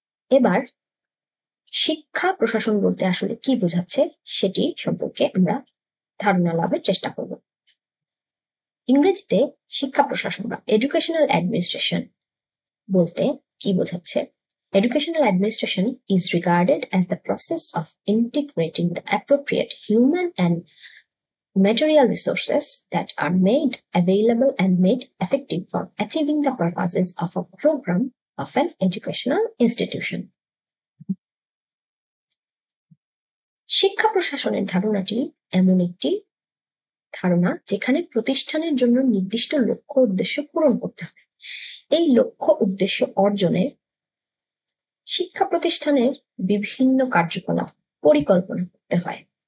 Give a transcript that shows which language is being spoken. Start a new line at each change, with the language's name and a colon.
Bangla: এবার শিক্ষা প্রশাসন বলতে আসলে কি বোঝাচ্ছে সেটি সম্পর্কে আমরা ধারণা লাভের চেষ্টা করব। ইংরেজিতে শিক্ষা প্রশাসন বা এডুকেশনাল অ্যাডমিনিস্ট্রেশন বলতে কি বোঝাচ্ছে?
English: Educational administration is regarded as the process of integrating the appropriate human and material resources that are made available and made effective for achieving the purposes of a program of an educational institution.
Bangla: শিক্ষা প্রশাসনের ধারণাটি এমন একটি ধারণা যেখানে প্রতিষ্ঠানের জন্য নির্দিষ্ট লক্ষ্য উদ্দেশ্য পূরণ করতে হবে। এই লক্ষ্য উদ্দেশ্য অর্জনে শিক্ষা প্রতিষ্ঠানের বিভিন্ন কার্যকলাপ পরিকল্পনা করতে হয়।